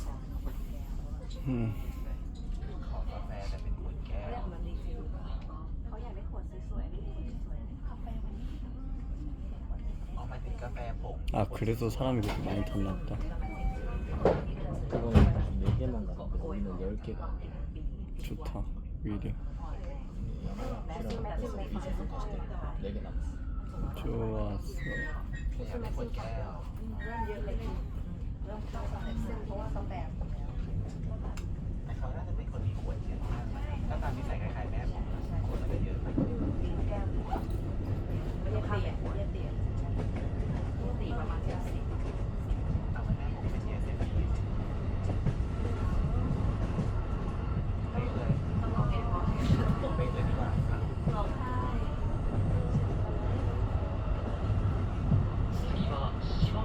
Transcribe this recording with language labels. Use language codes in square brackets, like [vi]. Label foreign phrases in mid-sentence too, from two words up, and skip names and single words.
[ko] 그래서 사람이 그렇게 많이 탔나 보다. 그거는 4개만 갔는데 우리는 10개가. 좋다, 오히려. 4개 남았어. 좋았어. [th] แต่เขาน่าจะเป็นคนมีขวดเยอะมากถ้าตามนิสัยคล้ายๆแม่ผมขวดน่าจะเยอะ เอาแม่ผมเป็นเยเซฟีไปเลยไปเลยดีกว่า [ja] 次は島本